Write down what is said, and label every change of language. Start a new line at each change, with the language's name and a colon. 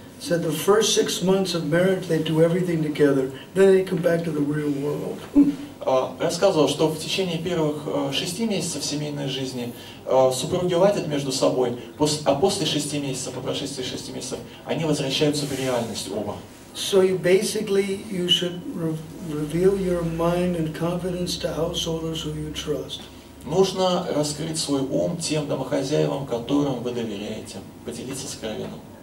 English: Said the first 6 months of marriage they do everything together, then they come back to the real world.
Russian: Рассказывал, что в течение первых 6 месяцев семейной жизни супруги ладят между собой, а после 6 месяцев, по прошествии 6 месяцев, они возвращаются в реальность оба.
English: So you should reveal your mind and confidence to householders who you trust.
Russian: Нужно раскрыть свой ум тем домохозяевам, которым вы доверяете, поделиться сокровенным.